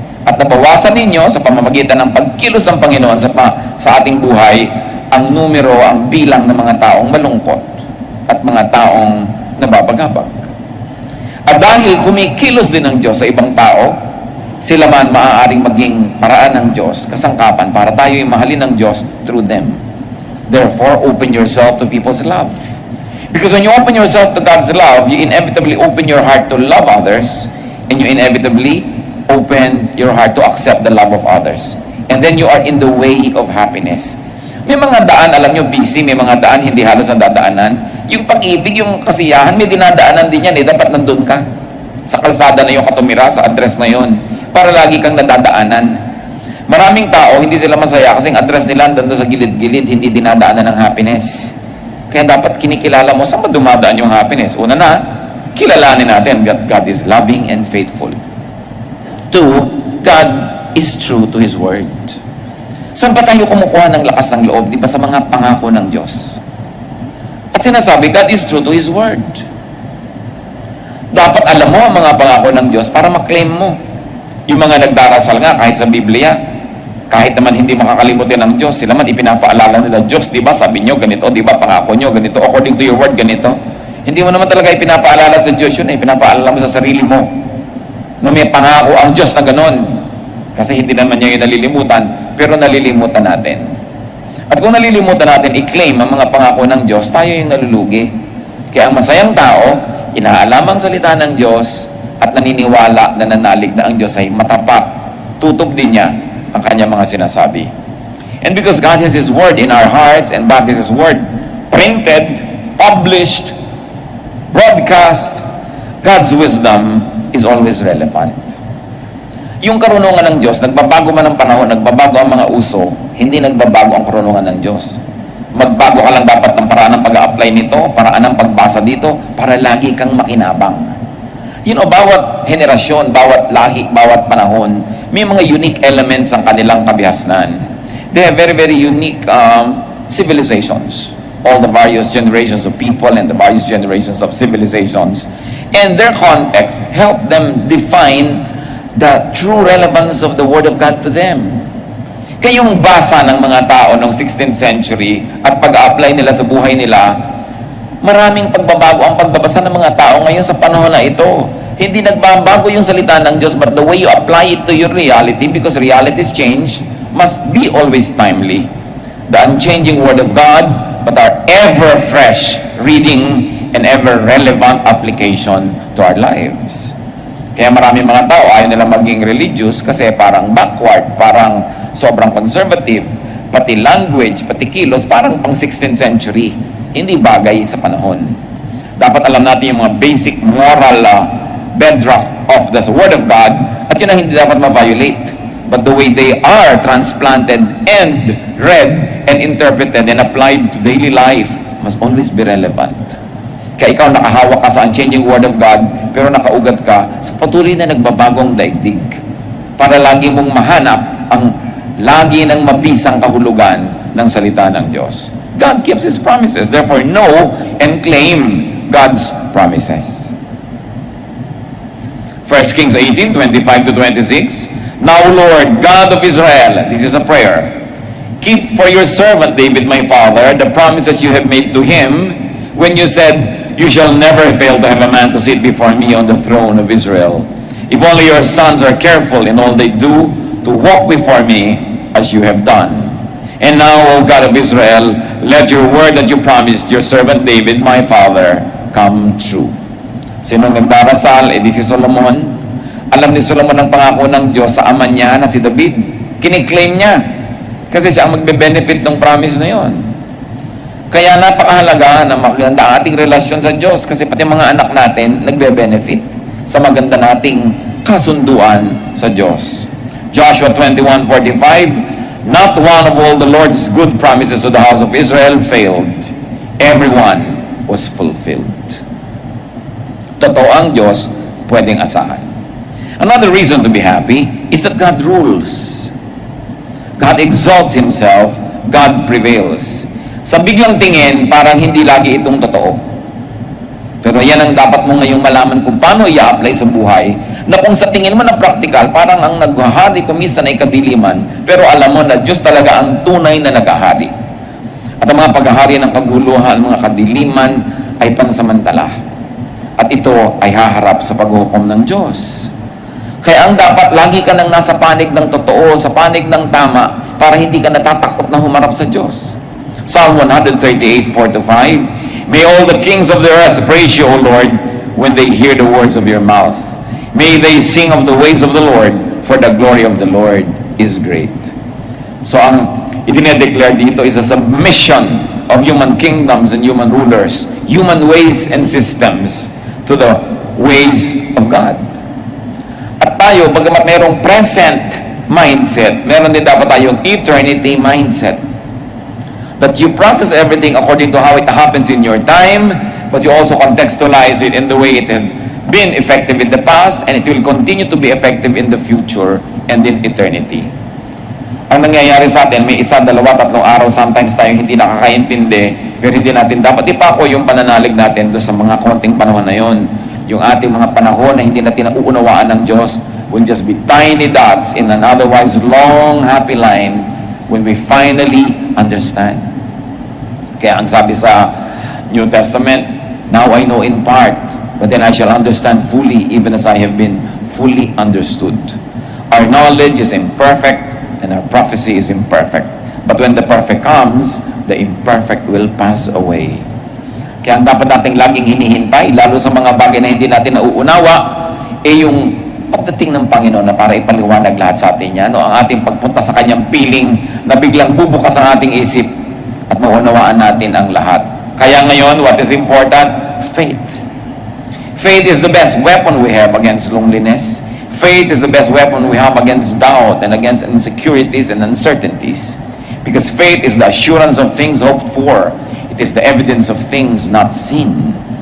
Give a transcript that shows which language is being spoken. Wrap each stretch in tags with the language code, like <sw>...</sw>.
<tl>At nabawasan ninyo sa pamamagitan ng pagkilos ng Panginoon sa ating buhay, ang numero, ang bilang ng mga taong malungkot at mga taong nababagabag. At dahil kumikilos din ng Diyos sa ibang tao, sila man maaaring maging paraan ng Diyos, kasangkapan para tayo'y mahalin ng Diyos</tl> <en>through them. Therefore, open yourself to people's love. Because when you open yourself to God's love, you inevitably open your heart to love others, and you inevitably open your heart to accept the love of others. And then you are in the way of happiness.</en> <tl>May mga daan, alam nyo, busy, may mga daan hindi halos ang dadaanan. Yung pag-ibig, yung kasiyahan, may dinadaanan din yan eh. Dapat nandun ka. Sa kalsada na yung katumira, sa address na yun. Para lagi kang nadadaanan. Maraming tao, hindi sila masaya kasi ang address nila doon sa gilid-gilid, hindi dinadaanan ng happiness. Kaya dapat kinikilala mo saan ba dumadaan yung happiness. Una na, kilalanin natin</tl> <en>God is loving and faithful. Two, God is true to His Word.</en> <tl>Saan pa tayo kumukuha ng lakas ng loob? Di ba sa mga pangako ng Diyos? At sinasabi,</tl> <en>God is true to His Word.</en> <tl>Dapat alam mo ang mga pangako ng Diyos para maklaim mo. Yung mga nagdarasal nga kahit sa Biblia, kahit naman hindi makakalimutin ng Diyos, sila man ipinapaalala nila, Diyos, di ba sabi nyo ganito, di ba pangako nyo ganito,</tl> <en>according to your word</en> <tl>ganito. Hindi mo naman talaga ipinapaalala sa Diyos yun, ipinapaalala mo sa sarili mo na may pangako ang Diyos na ganon. Kasi hindi naman niya yung nalilimutan, pero nalilimutan natin. At kung nalilimutan natin, i-claim ang mga pangako ng Diyos, tayo yung nalulugi. Kaya ang masayang tao, inaalam ang salita ng Diyos at naniniwala na nanalig na ang Diyos ay matapat. Tutog din niya ang kanyang mga sinasabi.</tl> <en>And because God has His Word in our hearts and God has His Word printed, published, broadcast, God's wisdom is always relevant.</en> <tl>Yung karunungan ng Diyos, nagbabago man ang panahon, nagbabago ang mga uso, hindi nagbabago ang karunungan ng Diyos. Magbago ka lang dapat ng paraan ng pag-a-apply nito, paraan ng pagbasa dito, para lagi kang makinabang. Bawat henerasyon, bawat lahi, bawat panahon, may mga unique elements ang kanilang kabihasnan.</tl> <en>They have very, very unique civilizations. All the various generations of people and the various generations of civilizations. And their context help them define the true relevance of the Word of God to them.</en> <tl>Kayong basa ng mga tao noong 16th century at pag-a-apply nila sa buhay nila, maraming pagbabago ang pagbabasa ng mga tao ngayon sa panahon na ito. Hindi nagbabago yung salita ng Diyos,</tl> <en>but the way you apply it to your reality, because realities change, must be always timely. The unchanging Word of God, but our ever-fresh reading and ever-relevant application to our lives.</en> <tl>Kaya maraming mga tao ayaw nila maging religious kasi parang backward, parang sobrang conservative, pati language, pati kilos, parang pang 16th century. Hindi bagay sa panahon. Dapat alam natin yung mga</tl> <en>basic moral bedrock of the Word of God,</en> <tl>at yun ang hindi dapat ma-violate.</tl> <en>But the way they are transplanted and read and interpreted and applied to daily life must always be relevant.</en> <tl>Kaya ikaw nakahawak ka sa unchanging Word of God, pero nakaugat ka sa patuloy na nagbabagong daigdig para lagi mong mahanap ang lagi ng mabisang kahulugan ng salita ng Diyos.</tl> <en>God keeps His promises. Therefore, know and claim God's promises. 1 Kings 18, 25 to 26. Now, Lord, God of Israel, this is a prayer, keep for your servant David, my father, the promises you have made to him when you said, you shall never fail to have a man to sit before me on the throne of Israel. If only your sons are careful in all they do to walk before me as you have done. And now, O God of Israel, let your word that you promised your servant David, my father, come true.</en> <tl>Sino nagdarasal? Eh di si Solomon. Alam ni Solomon ang pangako ng Diyos sa ama niya na si David. Kiniklaim niya. Kasi siya ang magbe-benefit ng promise na yon. Kaya napakahalaga na maganda ang ating relasyon sa Diyos kasi pati mga anak natin nagbe-benefit sa maganda nating kasunduan sa Diyos.</tl> <en>Joshua 21:45, not one of all the Lord's good promises to the house of Israel failed. Everyone was fulfilled.</en> <tl>Totoo ang Diyos, pwedeng asahan.</tl> <en>Another reason to be happy is that God rules. God exalts Himself, God prevails.</en> <tl>Sa biglang tingin, parang hindi lagi itong totoo. Pero yan ang dapat mo ngayong malaman kung paano i-apply sa buhay, na kung sa tingin mo na practical, parang ang naghahari kumisa na ikadiliman, pero alam mo na Diyos talaga ang tunay na naghahari. At ang mga paghahari ng kaguluhan, mga kadiliman, ay pansamantala. At ito ay haharap sa paghukom ng Diyos. Kaya ang dapat, lagi ka nang nasa panig ng totoo, sa panig ng tama, para hindi ka natatakot na humarap sa Diyos.</tl> <en>Psalm 138:4-5, may all the kings of the earth praise you, O Lord, when they hear the words of your mouth. May they sing of the ways of the Lord, for the glory of the Lord is great.</en> <tl>So ang idinedeclare dito</tl> <en>is a submission of human kingdoms and human rulers, human ways and systems to the ways of God.</en> <tl>At tayo, bagamat mayroong present mindset, meron din dapat tayong eternity mindset.</tl> <en>That you process everything according to how it happens in your time, but you also contextualize it in the way it had been effective in the past, and it will continue to be effective in the future and in eternity.</en> <tl>Ang nangyayari sa atin, may 1, 2, 3 araw, sometimes tayo hindi nakakaintindi, pero hindi natin dapat ipako yung pananalig natin doon sa mga konting panahon na yon. Yung ating mga panahon na hindi natin nauunawaan ng Diyos</tl> <en>will just be tiny dots in an otherwise long, happy line when we finally understand.</en> <tl>Kaya ang sabi sa</tl> <en>New Testament, now I know in part, but then I shall understand fully, even as I have been fully understood. Our knowledge is imperfect, and our prophecy is imperfect. But when the perfect comes, the imperfect will pass away.</en> <tl>Kaya ang dapat nating laging hinihintay, lalo sa mga bagay na hindi natin nauunawa, yung pagdating ng Panginoon na para ipaliwanag lahat sa atin yan, ang ating pagpunta sa Kanyang piling na biglang bubukas ang ating isip at maunawaan natin ang lahat. Kaya ngayon,</tl> <en>what is important? Faith. Faith is the best weapon we have against loneliness. Faith is the best weapon we have against doubt and against insecurities and uncertainties. Because faith is the assurance of things hoped for. It is the evidence of things not seen.</en>